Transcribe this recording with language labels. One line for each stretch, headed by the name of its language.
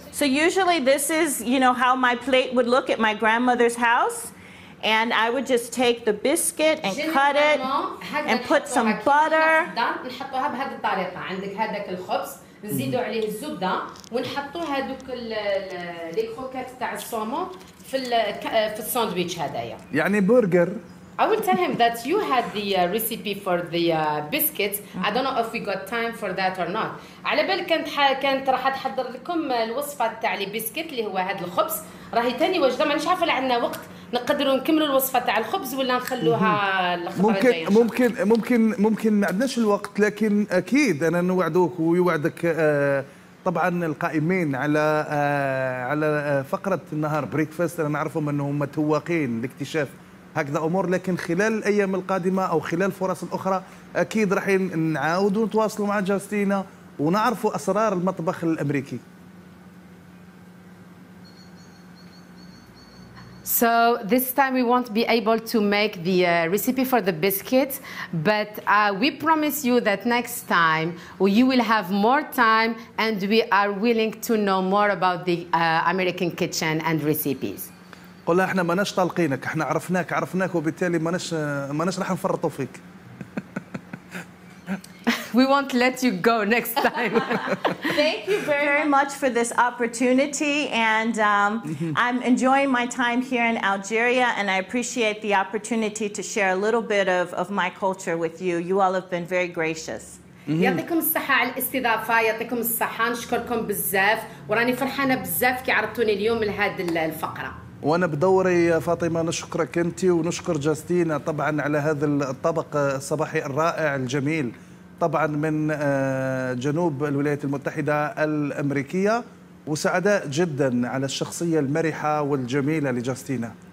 English: So usually this is, you know, how my plate would look at my grandmother's house. And I would just take the biscuit and cut it and put some butter.
Arabic: نحطوها بهذه الطريقة. عندك هذاك الخبز نزيدوا عليه الزبدة ونحطوا هذوك
French: لي كروكات
Arabic: تاع الصومون في الساندويتش هذايا. يعني برجر.
English: I will tell him that you had the recipe for the biscuits. I don't know if we got time for that or not.
Arabic: على بالك كانت راح تحضر لكم الوصفة تاع
French: لي بسكيت
Arabic: اللي هو هذا الخبز. راهي تاني وجدة مانيش عارفة لا عندنا وقت نقدروا نكملوا الوصفة تاع الخبز ولا نخلوها الخطرة الجاية. ممكن ما عندناش الوقت، لكن أكيد أنا نوعدوك ويوعدك طبعا القائمين على فقرة النهار بريكفاست. أنا نعرفهم أنهم متوقين لاكتشاف هكذا أمور، لكن خلال الأيام القادمة أو خلال الفرص الأخرى أكيد راح نعاودوا نتواصلوا مع جوستينا ونعرفوا أسرار المطبخ الأمريكي.
English: So this time we won't be able to make the recipe for the biscuits, but we promise you that next time you will have more time and we are willing to know more about the American kitchen and recipes.
Arabic: قولها احنا ماناش طالقينك، احنا عرفناك وبالتالي ماناش راح نفرطوا فيك.
English: We won't let you go next time. Thank you very much for this opportunity, and I'm enjoying my time here in Algeria, and I appreciate the opportunity to share a little bit of my culture with you. You all have been very gracious.
Arabic: يعطيكم الصحة على الاستضافة، يعطيكم الصحة، نشكركم بزاف وراني فرحانة بزاف كي عرضتوني اليوم لهذه الفقرة. وانا بدوري فاطمه نشكرك انت ونشكر جوستينا طبعا على هذا الطبق الصباحي الرائع الجميل، طبعا من جنوب الولايات المتحده الامريكيه، وسعداء جدا على الشخصيه المرحه والجميله لجوستينا.